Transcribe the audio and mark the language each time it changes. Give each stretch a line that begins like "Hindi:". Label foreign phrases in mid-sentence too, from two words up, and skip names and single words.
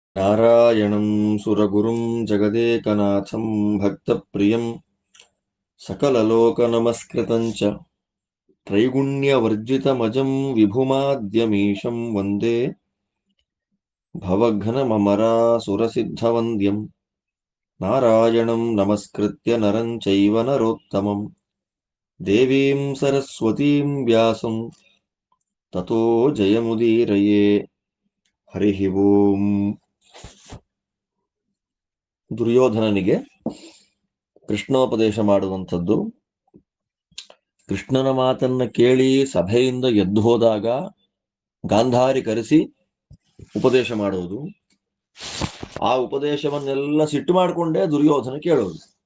Sanskrit: ನಾರಾಯಣಂ ಸುರಗುರುಂ ಜಗದೇಕನಾಥಂ ಭಕ್ತಪ್ರಿಯಂ ಸಕಲಲೋಕನಮಸ್ಕೃತಂಚ ತ್ರೈಗುಣ್ಯವರ್ಜಿತಮಜಂ ವಿಭುಮಾದ್ಯಮೀಶಂ ವಂದೇ ಭವಘ್ನಮಮರಾಸುರಸಿದ್ಧವಂದ್ಯಂ ನಾರಾಯಣಂ ನಮಸ್ಕೃತ್ಯ ನರಂ ಚೈವ ನರೋತ್ತಮಂ ದೇವೀಂ ಸರಸ್ವತೀಂ ವ್ಯಾಸಂ ತತೋ ಜಯಮುದೀರಯೇ. ಹರಿ ಓಂ.
Kannada: ದುರ್ಯೋಧನನಿಗೆ ಕೃಷ್ಣೋಪದೇಶ ಮಾಡುವಂಥದ್ದು. ಕೃಷ್ಣನ ಮಾತನ್ನ ಕೇಳಿ ಸಭೆಯಿಂದ ಎದ್ದು ಹೋದಾಗ ಗಾಂಧಾರಿ ಕರೆಸಿ ಉಪದೇಶ ಮಾಡುವುದು. ಆ ಉಪದೇಶವನ್ನೆಲ್ಲ ಸಿಟ್ಟು ಮಾಡಿಕೊಂಡೇ ದುರ್ಯೋಧನ ಕೇಳೋದು.